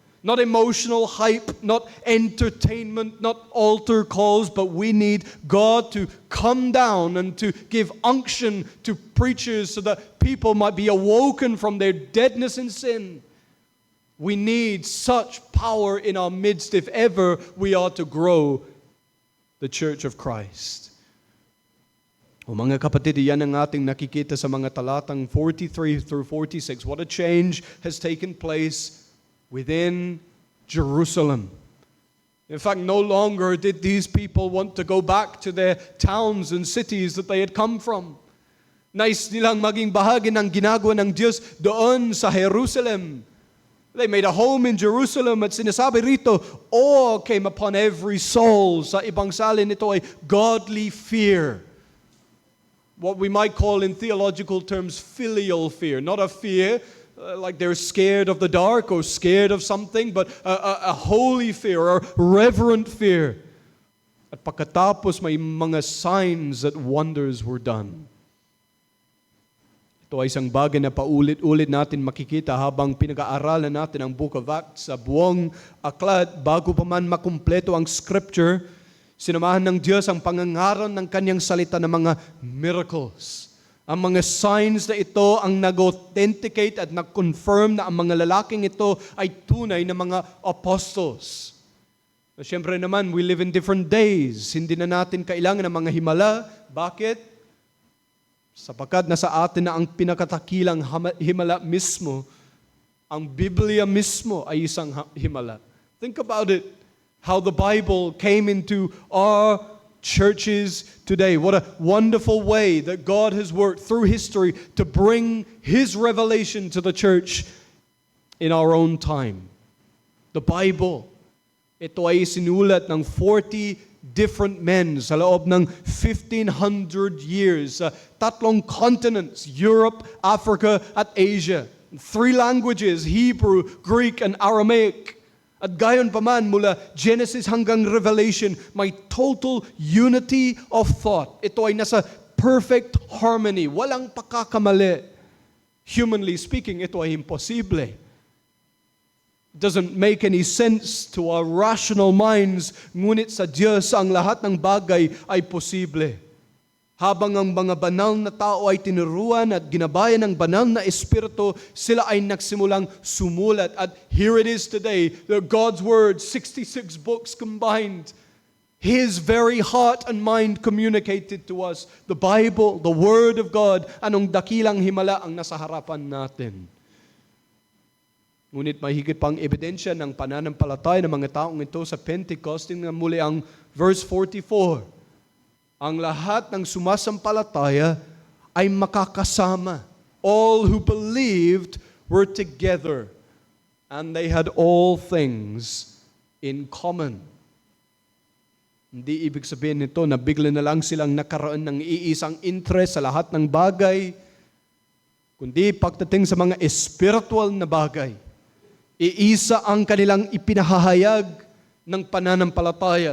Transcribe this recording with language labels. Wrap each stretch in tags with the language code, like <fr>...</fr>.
<en>Not emotional hype, not entertainment, not altar calls, but we need God to come down and to give unction to preachers so that people might be awoken from their deadness in sin. We need such power in our midst if ever we are to grow the Church of Christ.</en> <tl>O mga kapatid, yan ang ating nakikita sa mga talatang 43 through 46.</tl> <en>What a change has taken place within Jerusalem. In fact, no longer did these people want to go back to their towns and cities that they had come from.</en> <tl>Nais nilang maging bahagi ng ginagawa ng Diyos doon sa Jerusalem.</tl> <en>They made a home in Jerusalem</en> <tl>at sinasabi rito,</tl> <en>awe came upon every soul.</en> <tl>Sa ibang salin ito ay</tl> <en>godly fear. What we might call in theological terms filial fear. Not a fear like they're scared of the dark or scared of something, but a holy fear or reverent fear.</en> <tl>At pagkatapos may mga</tl> <en>signs that wonders were done.</en> <tl>Ito ay isang bagay na paulit-ulit natin makikita habang pinag-aaralan natin ang Book of Acts sa buong aklat bago pa man makumpleto ang Scripture. Sinamahan ng Diyos ang pangangaral ng kanyang salita ng mga miracles. Ang mga signs na ito ang nag-authenticate at nag-confirm na ang mga lalaking ito ay tunay na mga apostles. Siyempre naman,</tl> <en>we live in different days.</en> <tl>Hindi na natin kailangan ng mga himala. Bakit? Sapagkat nasa atin na ang pinakatakilang himala mismo. Ang Biblia mismo ay isang himala.</tl> <en>Think about it. How the Bible came into our churches today. What a wonderful way that God has worked through history to bring His revelation to the church in our own time.</en> <tl>The Bible, ito ay sinulat ng</tl> <en>40 different men</en> <tl>sa loob ng 1,500 years sa tatlong continents, Europe, Africa, at Asia.</tl> <en>3 languages, Hebrew, Greek, and Aramaic.</en> <tl>At gayon pa man, mula Genesis hanggang Revelation, may</tl> <en>total unity of thought.</en> <tl>Ito ay nasa perfect harmony. Walang pagkakamali. Humanly speaking, ito ay imposible.</tl> <en>It doesn't make any sense to our rational minds,</en> <tl>ngunit sa Diyos ang lahat ng bagay ay posible. Habang ang mga banal na tao ay tinuruan at ginabayan ng banal na Espiritu, sila ay nagsimulang sumulat.</tl> <en>At here it is today, God's Word, 66 books combined. His very heart and mind communicated to us. The Bible, the Word of God,</en> <tl>anong dakilang himala ang nasa harapan natin. Ngunit may higit pang ebidensya ng pananampalataya ng mga taong ito sa Pentecost. Tingnan muli ang verse 44. Ang lahat ng sumasampalataya ay makakasama.</tl> <en>All who believed were together, and they had all things in common.</en> <tl>Hindi ibig sabihin nito na bigla na lang silang nakaroon ng iisang interest sa lahat ng bagay, kundi pagdating sa mga spiritual na bagay, iisa ang kanilang ipinahahayag ng pananampalataya.</tl>